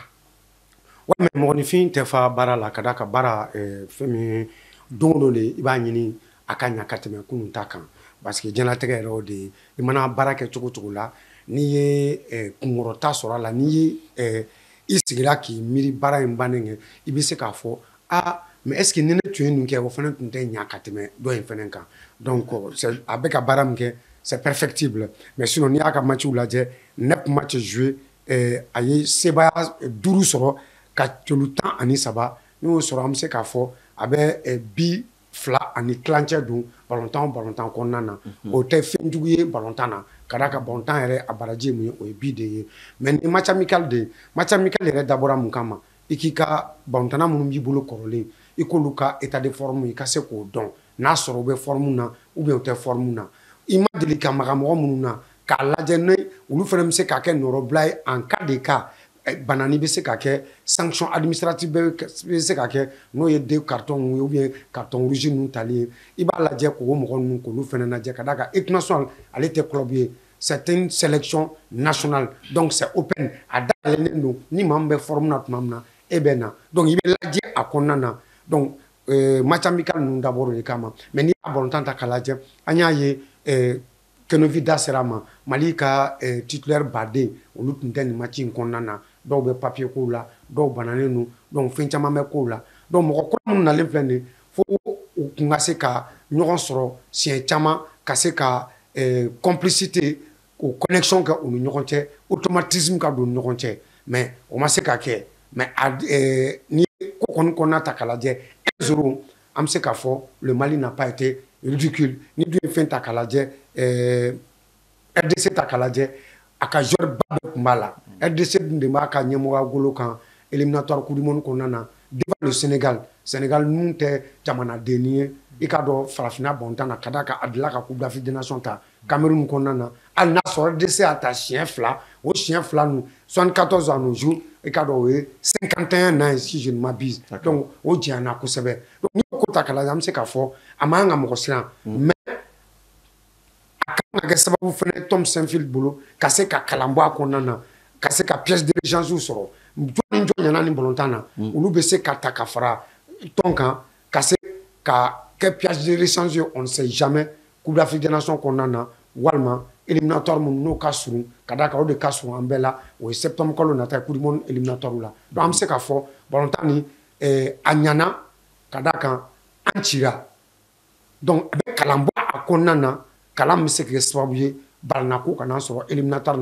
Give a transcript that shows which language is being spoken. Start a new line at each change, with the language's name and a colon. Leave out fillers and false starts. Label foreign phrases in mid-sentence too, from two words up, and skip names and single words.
Bambara: Walima mɔgɔninfin tɛ fa baara la ka d'a ka baara fɛn min don o don de i b'a ɲini a ka ɲa ka tɛmɛ kunun ta kan
French: parce que
Bambara: diɲɛlatigɛ yɛrɛ o de ye i mana baara kɛ cogo cogo la n'i ye kunkɔrɔta sɔrɔ a la n'i ye i sigira k'i miiri baara in bannen kɛ i bɛ se k'a fɔ
French: mais est-ce que
Bambara: ni ne tun ye nin kɛ o fana tun tɛ ɲa ka tɛmɛ dɔ in fana kan donc a bɛ ka baara min kɛ
French: c'est perfectible mais sinon
Bambara: n'i y'a ka matchw lajɛ 9
French: matchs joués
Bambara: a ye sebaya 5 sɔrɔ ka celu 13 n'o y'o sɔrɔ an bɛ se k'a fɔ a bɛ 2 ani tilancɛ don balontan kɔnɔna na o tɛ fɛn jugu ye balontan na ka d'a kan balontan yɛrɛ a baraji mun ye o ye bi de ye mais ni
French: match amical
Bambara: de ye
French: match amical
Bambara: yɛrɛ dabɔra mun kama i k'i ka balontanna minnu b'i bolo kɔrɔlen i k'olu ka
French: état de forme
Bambara: i ka se k'o dɔn n'a sɔrɔ u bɛ forme na
French: ou bien
Bambara: u tɛ forme na i ma deli ka maga mɔgɔ minnu na k'a lajɛ ni olu fana bɛ se k'a kɛ nɔrɔbila ye
French: en cas de cas
Bambara: banani bɛ se ka kɛ
French: sanction administrative
Bambara: bɛ se ka kɛ n'o ye 2 cartons ye
French: ou bien carton rouge
Bambara: ninnu tali ye i b'a lajɛ k'o mɔgɔ ninnu k'olu fana lajɛ ka d'a kan
French: équipe nationale
Bambara: ale tɛ club ye
French: c'est une sélection nationale donc c'est open
Bambara: a dayɛlɛlen don ni maa min bɛ forme na tuma min na e bɛ na donc i bɛ lajɛ a kɔnɔna na donc
French: match amical
Bambara: ninnu dabɔra o de kama mais n'i y'a balontan ta k'a lajɛ an y'a ye Kenovi da sera a ma Mali ka titulaire baden olu tun tɛ nin match in kɔnɔna na dɔw bɛ papier kow la dɔw bananen don donc fɛn caman bɛ kow la donc mɔgɔ kura minnu nalen filɛ nin ye fo u kun ka se ka ɲɔgɔn sɔrɔ siɲɛ caman ka se ka complicité o connexion kɛ u ni ɲɔgɔn cɛ automatisme ka don u ni ɲɔgɔn cɛ mais o ma se ka kɛ mais ni ko kɔni kɔnɔna ta k'a lajɛ 1-0 an bɛ se k'a fɔ
French: le Mali n'a pas été ridicule
Bambara: ni dun ye fɛn ta k'a lajɛ RDC ta k'a lajɛ a ka joueur ba bɛɛ tun b'a la RDC dun de b'a ka ɲɛmɔgɔya golo kan éliminatoire Coupe du Monde kɔnɔna na
French: devant le Sénégal
Bambara: ninnu tɛ jamanaden ye i k'a dɔn farafinna balontan na ka d'a kan a delila ka Coupe d'Afrique des Nations ta Cameroun kɔnɔna na hali n'a sɔrɔ RDC y'a ta siɲɛ 2 o siɲɛ 2 ninnu 74
French: à nos jours
Bambara: i k'a dɔn o ye 51
French: ans si je ne m'abuse
Bambara: donc o janyana kosɛbɛ donc n'i y'o ko ta k'a lajɛ an bɛ se k'a fɔ a man kan ka mɔgɔ siran mais a kan ka kɛ sababu fana Tom Saint-Fit bolo ka se ka kalan bɔ a kɔnɔna na ka se ka
French: pièce de réchange
Bambara: sɔrɔ jɔn ni jɔn ɲana ni balontan na olu bɛ se ka ta ka fara tɔn kan ka se ka kɛ
French: pièce de réchange
Bambara: ye
French: on ne sait jamais
Bambara: Coupe d'Afrique des Nations kɔnɔna na walima éliminatoire minnu n'o ka surun ka d'a kan o de ka surun an bɛɛ la o ye septembre kalo nata ye Coupe du Monde éliminatoire la donc an bɛ se k'a fɔ balontan ni a ɲana ka d'a kan an cira donc a bɛ kalan bɔ a kɔnɔna na kalan bɛ se ka kɛ sababu ye balanako kana sɔrɔ éliminatoire